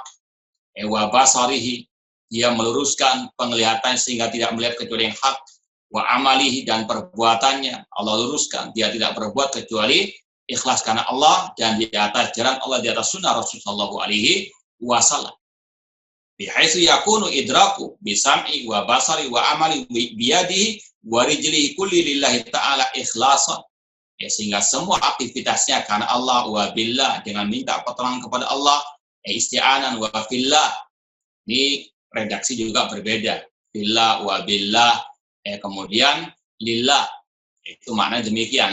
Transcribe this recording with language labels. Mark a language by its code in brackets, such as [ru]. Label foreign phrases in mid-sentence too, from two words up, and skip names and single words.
[ar] وبصره, [id] dia meluruskan penglihatan sehingga tidak melihat kecuali yang hak. [ar] وعمله, [id] dan perbuatannya Allah luruskan, dia tidak berbuat kecuali ikhlas karena Allah dan di atas jalan Allah, di atas sunnah Rasulullah SAW. [ar] بحيث يكون إدراك بالسمع والبصر والعمل بيده ورجله كل لله تعالى إخلاصا. [id] Ya, sehingga semua aktivitasnya karena Allah, [ar] وبالله, [id] dengan minta pertolongan kepada Allah, [ar] استعانة وبالله. [id] Ini redaksi juga berbeda. [ar] بالله وبالله, [id] kemudian lillah. Itu makna demikian.